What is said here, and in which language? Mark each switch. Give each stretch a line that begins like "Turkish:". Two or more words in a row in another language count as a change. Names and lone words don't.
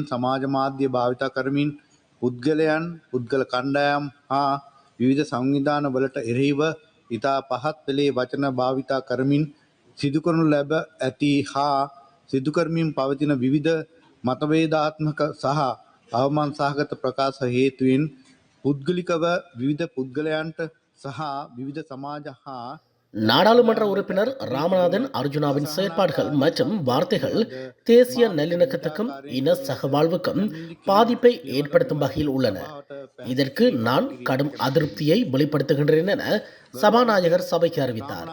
Sinhala: සමාජ මාධ්‍ය භාවිතා කරමින් පුද්ගලයන් පුද්ගල කණ්ඩායම් හා විවිධ සංවිධාන වලට එරෙහිව ඉතා පහත් පෙළේ වචන භාවිතා කරමින් සිදු කරනු ලැබ ඇති හා සිදු කරමින් පවතින විවිධ මතවේදාත්මක සහ අවමන් සහගත ප්‍රකාශ හේතුවෙන් පුද්ගලිකව විවිධ පුද්ගලයන්ට සහ විවිධ සමාජ හා
Tamil: நாடாளுமன்ற உறுப்பினர் ராமநாதன் அர்ஜுனாவின் செயற்பாடுகள் மற்றும் வார்த்தைகள் தேசிய நல்லிணக்கத்துக்கும் இன சகவாழ்வுக்கும் பாதிப்பை ஏற்படுத்தும் வகையில் உள்ளன. இதற்கு நான் கடும் அதிருப்தியை வெளிப்படுத்துகின்றேன் என சபாநாயகர் சபைக்கு அறிவித்தார்.